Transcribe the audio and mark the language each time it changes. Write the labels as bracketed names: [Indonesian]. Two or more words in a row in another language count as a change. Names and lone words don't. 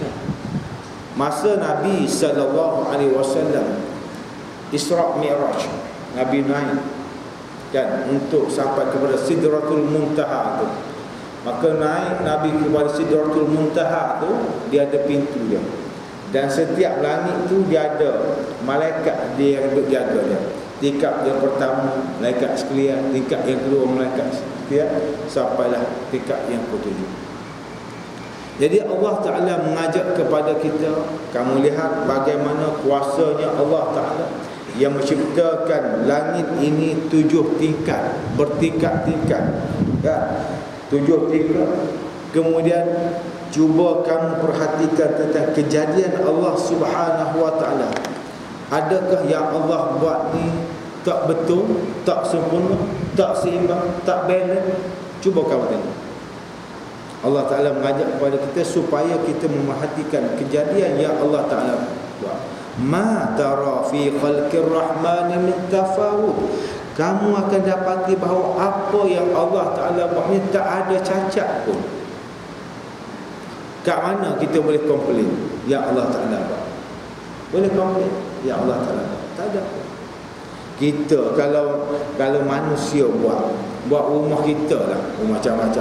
[Malay] Masa Nabi SAW Isra' Mi'raj, Nabi naik kan untuk sampai kepada Sidratul Muntaha tu. Maka naik Nabi kepada Sidratul Muntaha tu, dia ada pintu dia. Dan setiap langit tu dia ada malaikat dia yang duduk jaga dia. Tingkat yang pertama malaikat sekalian, tingkat yang kedua malaikat sekalian, sampailah tingkat yang ke-7. Jadi Allah Ta'ala mengajak kepada kita, kamu lihat bagaimana kuasanya Allah Ta'ala yang menciptakan langit ini 7 tingkat, bertingkat-tingkat, kan? 7 tingkat. Kemudian cuba kamu perhatikan tentang kejadian Allah [Arabic] سبحانه وتعالى. [Malay] Adakah yang Allah buat ni tak betul, tak sempurna, tak seimbang, tak balance? Cuba kamu tengok. Allah Ta'ala mengajak kepada kita supaya kita memerhatikan kejadian yang Allah Ta'ala buat. [Arabic] ما ترى في خلق الرحمن من تفاوت. [Malay] Kamu akan dapati bahawa apa yang Allah Ta'ala buat ni tak ada cacat pun. Kat mana kita boleh komplain yang Allah Ta'ala buat? Boleh komplain yang Allah Ta'ala buat? Tak ada. Kita kalau manusia buat rumah kita lah, macam-macam.